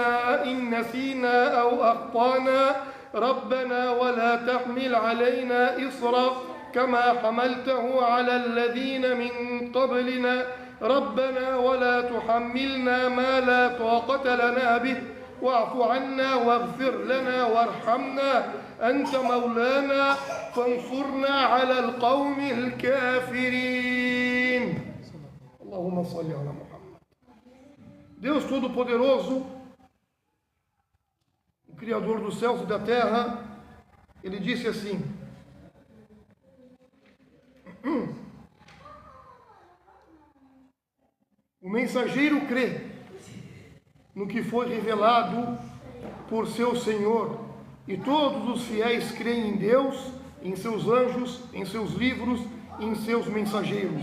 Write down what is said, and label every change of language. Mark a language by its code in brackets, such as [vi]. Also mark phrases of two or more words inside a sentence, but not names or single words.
[ar] إن نسينا أو أخطأنا ربنا ولا تحمل علينا إصرا كما حملته على الذين من قبلنا ربنا ولا تحملنا ما لا طاقة لنا به واعف عنا واغفر لنا وارحمنا أنت مولانا فانصرنا على القوم الكافرين. اللهم صل على محمد. [pt] Deus Todo-Poderoso, o Criador dos céus e da terra, Ele disse assim: o mensageiro crê no que foi revelado por seu Senhor, e todos os fiéis creem em Deus, em seus anjos, em seus livros, em seus mensageiros.